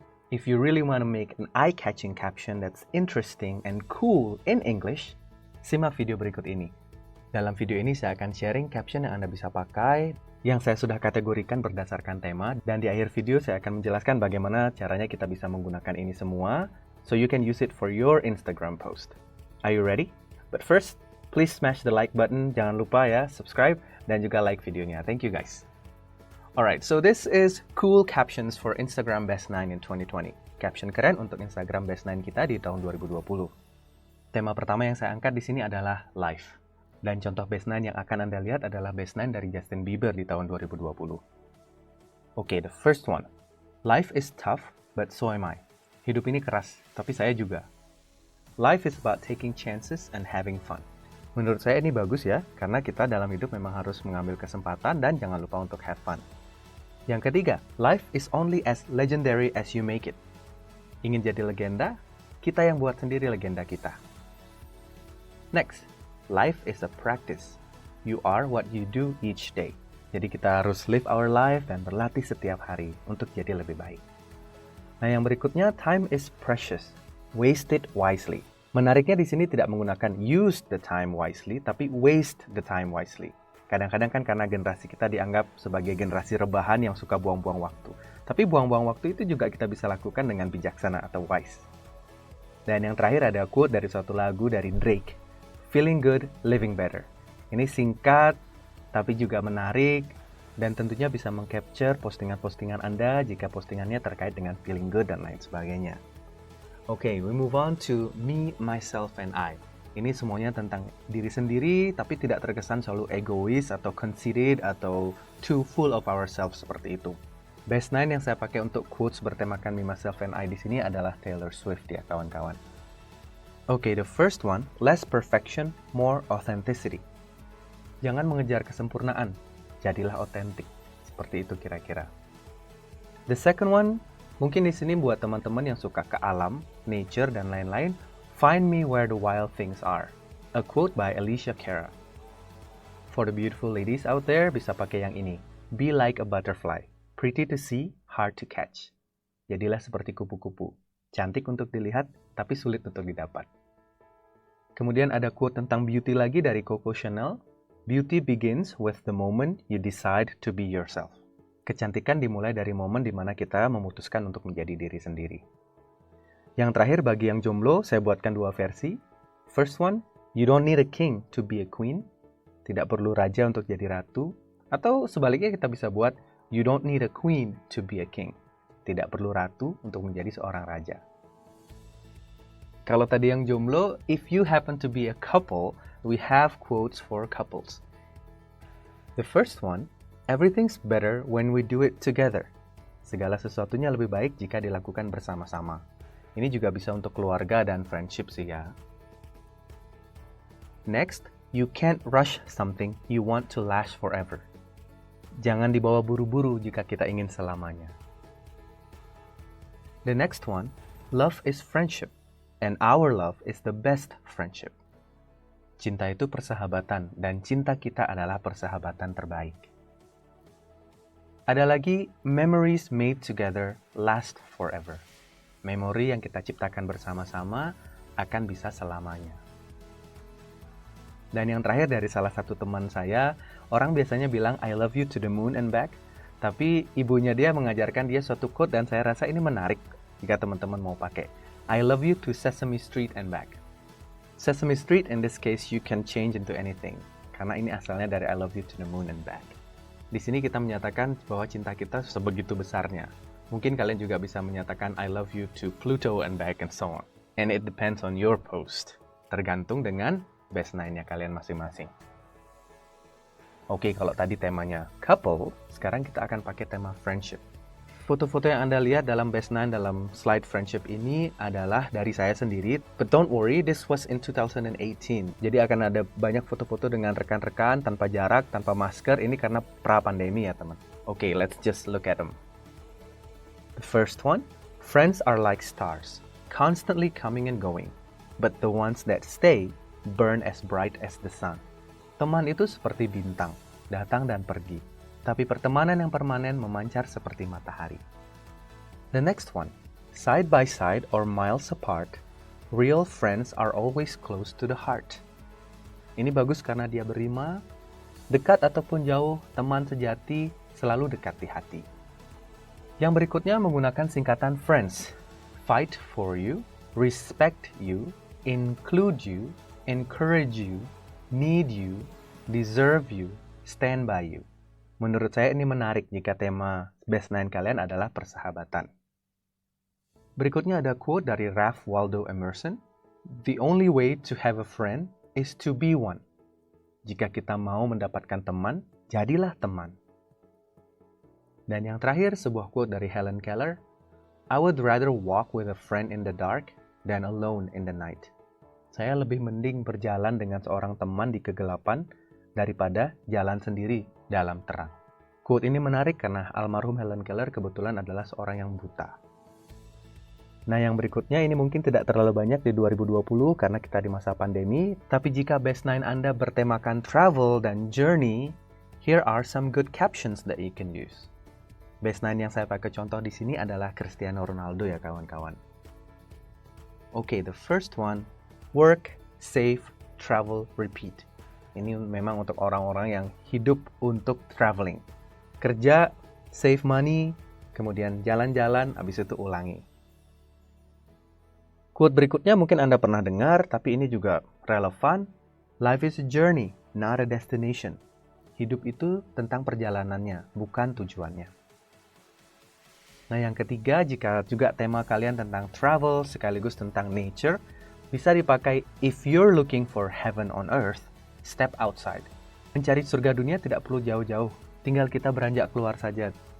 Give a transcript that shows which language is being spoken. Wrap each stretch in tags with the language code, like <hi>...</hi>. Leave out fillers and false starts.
<en>If you really want to make an eye-catching caption that's interesting and cool in English,</en> <id>simak video berikut ini. Dalam video ini saya akan sharing caption yang Anda bisa pakai, yang saya sudah kategorikan berdasarkan tema, dan di akhir video saya akan menjelaskan bagaimana caranya kita bisa menggunakan ini semua,</id> <en>so you can use it for your Instagram post. Are you ready? But first, please smash the like button,</en> <id>jangan lupa ya, subscribe, dan juga like videonya.</id> <en>Thank you guys. Alright, so this is cool captions for Instagram Best 9 in 2020.</en> <id>Caption keren untuk Instagram Best 9 kita di tahun 2020. Tema pertama yang saya angkat di sini adalah life. Dan contoh Best 9 yang akan Anda lihat adalah Best 9 dari Justin Bieber di tahun 2020.</id> <en>Okay, the first one. Life is tough, but so am I.</en> <id>Hidup ini keras, tapi saya juga.</id> <en>Life is about taking chances and having fun.</en> <id>Menurut saya ini bagus ya, karena kita dalam hidup memang harus mengambil kesempatan dan jangan lupa untuk have fun. Yang ketiga,</id> <en>life is only as legendary as you make it.</en> <id>Ingin jadi legenda? Kita yang buat sendiri legenda kita.</id> <en>Next, life is a practice. You are what you do each day.</en> <id>Jadi kita harus</id> <en>live our life</en> <id>dan berlatih setiap hari untuk jadi lebih baik. Nah, yang berikutnya,</id> <en>time is precious. Waste it wisely.</en> <id>Menariknya di sini tidak menggunakan</id> <en>use the time wisely,</en> <id>tapi</id> <en>waste the time wisely.</en> <id>Kadang-kadang kan karena generasi kita dianggap sebagai generasi rebahan yang suka buang-buang waktu. Tapi buang-buang waktu itu juga kita bisa lakukan dengan bijaksana atau wise. Dan yang terakhir ada quote dari suatu lagu dari Drake.</id> <en>Feeling good, living better.</en> <id>Ini singkat, tapi juga menarik, dan tentunya bisa mengcapture postingan-postingan Anda jika postingannya terkait dengan feeling good dan lain sebagainya.</id> <en>Okay, we move on to me, myself, and I.</en> <id>Ini semuanya tentang diri sendiri, tapi tidak terkesan selalu egois atau conceited atau</id> <en>too full of ourselves</en> <id>seperti itu. Best 9 yang saya pakai untuk quotes bertemakan me, myself, and I di sini adalah Taylor Swift ya kawan-kawan.</id> <en>Okay, the first one, less perfection, more authenticity.</en> <id>Jangan mengejar kesempurnaan, jadilah otentik. Seperti itu kira-kira.</id> <en>The second one,</en> <id>mungkin di sini buat teman-teman yang suka ke alam, nature, dan lain-lain,</id> <en>find me where the wild things are. A quote by Alicia Cara. For the beautiful ladies out there,</en> <id>bisa pakai yang ini.</id> <en>Be like a butterfly. Pretty to see, hard to catch.</en> <id>Jadilah seperti kupu-kupu. Cantik untuk dilihat, tapi sulit untuk didapat. Kemudian ada quote tentang beauty lagi dari Coco Chanel.</id> <en>Beauty begins with the moment you decide to be yourself.</en> <id>Kecantikan dimulai dari momen di mana kita memutuskan untuk menjadi diri sendiri. Yang terakhir bagi yang jomblo, saya buatkan dua versi.</id> <en>First one, you don't need a king to be a queen.</en> <id>Tidak perlu raja untuk jadi ratu. Atau sebaliknya kita bisa buat,</id> <en>you don't need a queen to be a king.</en> <id>Tidak perlu ratu untuk menjadi seorang raja. Kalau tadi yang jomblo,</id> <en>if you happen to be a couple, we have quotes for couples. The first one, everything's better when we do it together.</en> <id>Segala sesuatunya lebih baik jika dilakukan bersama-sama. Ini juga bisa untuk keluarga dan friendship sih ya.</id> <en>Next, you can't rush something you want to last forever.</en> <id>Jangan dibawa buru-buru jika kita ingin selamanya.</id> <en>The next one, love is friendship, and our love is the best friendship.</en> <id>Cinta itu persahabatan, dan cinta kita adalah persahabatan terbaik. Ada lagi,</id> <en>memories made together last forever.</en> <id>Memori yang kita ciptakan bersama-sama akan bisa selamanya. Dan yang terakhir dari salah satu teman saya, orang biasanya bilang</id> <en>I love you to the moon and back,</en> <id>tapi ibunya dia mengajarkan dia suatu quote dan saya rasa ini menarik jika teman-teman mau pakai.</id> <en>I love you to Sesame Street and back. Sesame Street in this case you can change into anything,</en> <id>karena ini asalnya dari</id> <en>I love you to the moon and back.</en> <id>Di sini kita menyatakan bahwa cinta kita sebegitu besarnya. Mungkin kalian juga bisa menyatakan</id> <en>I love you to Pluto and back and so on. And it depends on your post.</en> <id>Tergantung dengan best 9-nya kalian masing-masing. Oke, kalau tadi temanya couple, sekarang kita akan pakai tema friendship. foto-foto yang Anda lihat dalam Best Nine dalam slide friendship ini adalah dari saya sendiri.</id> <en>But don't worry, this was in 2018.</en> <id>Jadi akan ada banyak foto-foto dengan rekan-rekan tanpa jarak, tanpa masker. Ini karena pra-pandemi ya teman.</id> <en>Okay, let's just look at them. The first one, friends are like stars, constantly coming and going. But the ones that stay burn as bright as the sun.</en> <id>Teman itu seperti bintang, datang dan pergi. Tapi pertemanan yang permanen memancar seperti matahari.</id> <en>The next one, side by side or miles apart, real friends are always close to the heart.</en> <id>Ini bagus karena dia berima, dekat ataupun jauh, teman sejati selalu dekat di hati. Yang berikutnya menggunakan singkatan friends.</id> <en>Fight for you, respect you, include you, encourage you, need you, deserve you, stand by you.</en> <id>Menurut saya ini menarik jika tema Best Nine kalian adalah persahabatan. Berikutnya ada quote dari Ralph Waldo Emerson.</id> <en>The only way to have a friend is to be one.</en> <id>Jika kita mau mendapatkan teman, jadilah teman. Dan yang terakhir sebuah quote dari Helen Keller.</id> <en>I would rather walk with a friend in the dark than alone in the night.</en> <id>Saya lebih mending berjalan dengan seorang teman di kegelapan daripada jalan sendiri dalam terang. Quote ini menarik karena almarhum Helen Keller kebetulan adalah seorang yang buta. Nah, yang berikutnya ini mungkin tidak terlalu banyak di 2020 karena kita di masa pandemi, tapi jika Best Nine Anda bertemakan travel dan journey,</id> <en>here are some good captions that you can use.</en> <id>Best Nine yang saya pakai contoh di sini adalah Cristiano Ronaldo ya kawan-kawan.</id> <en>Okay, the first one, work, save, travel, repeat.</en> <id>Ini memang untuk orang-orang yang hidup untuk traveling. Kerja, save money, kemudian jalan-jalan, habis itu ulangi. Quote berikutnya mungkin Anda pernah dengar, tapi ini juga relevan.</id> <en>Life is a journey, not a destination.</en> <id>Hidup itu tentang perjalanannya, bukan tujuannya. Nah, yang ketiga, jika juga tema kalian tentang travel sekaligus tentang nature, bisa dipakai</id> <en>if you're looking for heaven on earth, step outside.</en> <id>Mencari surga dunia tidak perlu jauh-jauh, tinggal kita beranjak keluar saja.</id>